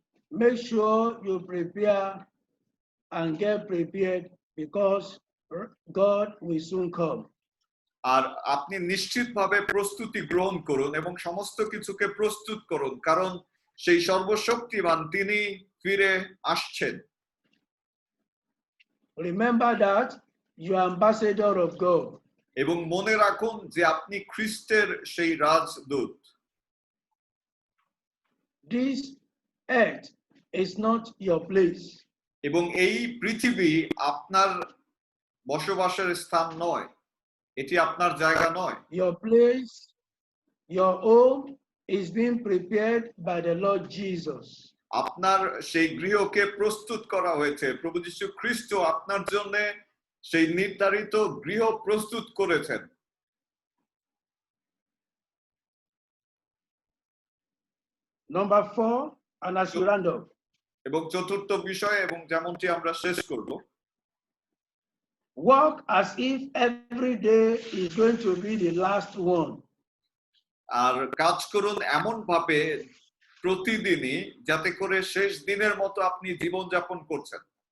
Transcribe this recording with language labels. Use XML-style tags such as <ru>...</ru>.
<en>make sure you prepare and get prepared because God will soon come.</en> <bn>আর আপনি নিশ্চিতভাবে প্রস্তুতি গ্রহণ করুন এবং সমস্ত কিছুকে প্রস্তুত করুন, কারণ সেই সর্বশক্তিমান তিনি ফিরে আসছেন।</bn> <en>Remember that you are ambassador of God.</en> <bn>এবং মনে রাখুন যে আপনি খ্রিস্টের সেই Rajdoot.</bn> <en>This earth is not your place.</en> <bn>এবং এই পৃথিবী আপনার বসবাসের স্থান নয়, এটি আপনার জায়গা নয়।</bn> <en>Your place, your home is being prepared by the Lord Jesus.</en> <bn>আপনার সেই গৃহকে প্রস্তুত করা হয়েছে, প্রভু যীশু খ্রিস্ট আপনার জন্য সেই নির্ধারিত গৃহ প্রস্তুত করেছেন।</bn> <en>Number 4, and as you round up,</en> <bn>এবং চতুর্থ বিষয়, এবং যেমনটি আমরা শেষ করব,</bn> <en>work as if every day is going to be the last one.</en> <bn>আর কাজ করুন এমন ভাবে প্রতিদিনই যাতে করে শেষ দিনের মতো আপনি জীবন যাপন করছেন।</bn>